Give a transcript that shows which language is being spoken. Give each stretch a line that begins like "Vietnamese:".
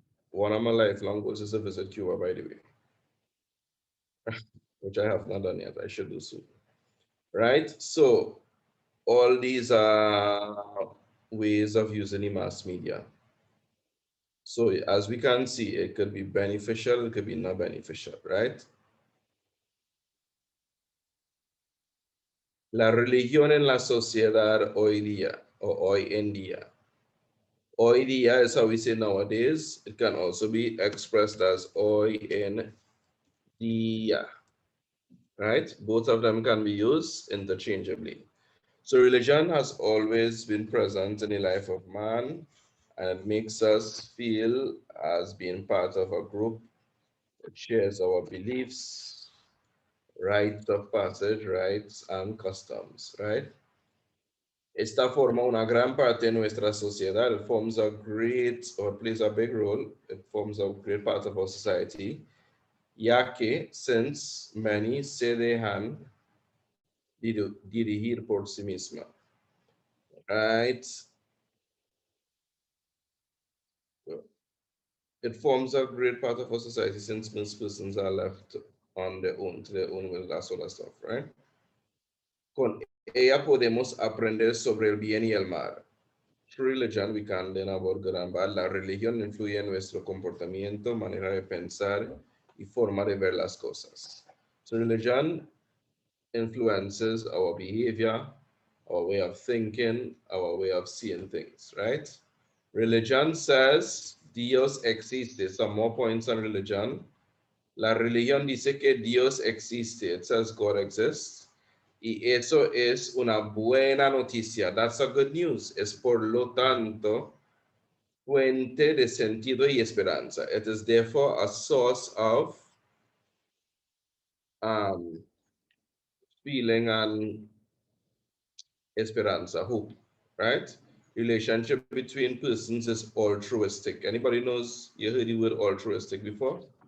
English: One of my lifelong goals is to visit Cuba, by the way, which I have not done yet. I should do soon. Right? So all these are ways of using the mass media. So as we can see, it could be beneficial, it could be not beneficial, right?
Spanish: La religión en la sociedad hoy día, or hoy en día.
English: Hoy día is how we say nowadays. It can also be expressed as hoy en día, right? Both of them can be used interchangeably. So religion has always been present in the life of man, and it makes us feel as being part of a group that shares our beliefs, rites of passage, rights, and customs, right?
Spanish: Esta forma una gran parte de nuestra sociedad.
English: It forms a great, or plays a big role. It forms a great part of our society.
Spanish: Ya que,
English: since many
Spanish: se dejan dirigir por sí misma, right?
English: It forms a great part of our society since most persons are left on their own, to their own will, that sort of stuff, right?
Spanish: Con ella podemos aprender sobre el bien y el mal.
English: Through religion, we can learn about good and bad.
Spanish: La religión influye en nuestro comportamiento, manera de pensar y forma de ver las cosas.
English: So religion influences our behavior, our way of thinking, our way of seeing things, right? Religion says
Spanish: Dios existe.
English: Some more points on religion.
Spanish: La religión dice que Dios existe.
English: It says God exists.
Spanish: Y eso es una buena noticia.
English: That's a good news.
Spanish: Es por lo tanto fuente de sentido y esperanza.
English: It is therefore a source of feeling and esperanza, hope, right? Relationship between persons is altruistic. Anybody knows, you heard the word altruistic before?